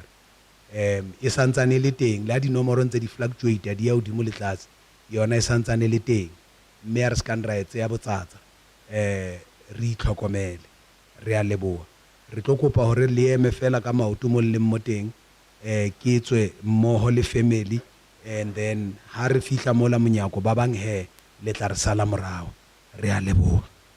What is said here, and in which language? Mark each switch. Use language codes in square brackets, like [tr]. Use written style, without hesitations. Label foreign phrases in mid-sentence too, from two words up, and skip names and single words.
[st] E santsane le teng le ha dinomoro ntse di fluctuate di ya hodimo le tlase, yona e santsane le teng, mme a re ska nra etse ya botsatsa. Re itlhokomele, re a leboha. Re tlo kopa hore le eme fela ka maoto mo leng mo teng ke tswe mmoho le family, [en] and then [st] ha re fihla mo la monyako ba bang le tla re sala morao. Re a leboha.